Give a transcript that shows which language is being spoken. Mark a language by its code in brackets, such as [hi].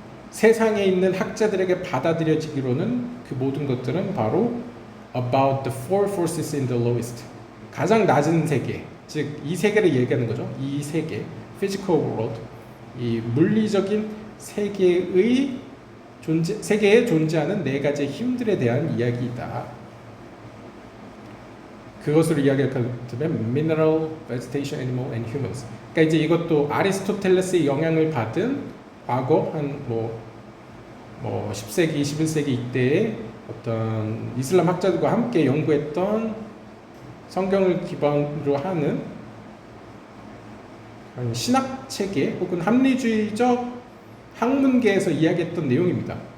[ko] 세상에 있는 학자들에게 받아들여지기로는 그 모든 것들은 바로 [en] about the four forces in the lowest. [ko] 가장 낮은 세계, 즉 이 세계를 얘기하는 거죠. 이 세계, [en] physical world, [ko] 이 물리적인 세계의 세계에 존재하는 네 가지의 힘들에 대한 이야기이다. 그것으로 이야기하면 [en] mineral, vegetation, animal, and humans. [ko] 그러니까 이제 이것도 아리스토텔레스의 영향을 받은 과거 한 뭐 10세기, 21세기 이때의 어떤 이슬람 학자들과 함께 연구했던 성경을 기반으로 하는 신학 체계 혹은 합리주의적 학문계에서 이야기했던 내용입니다.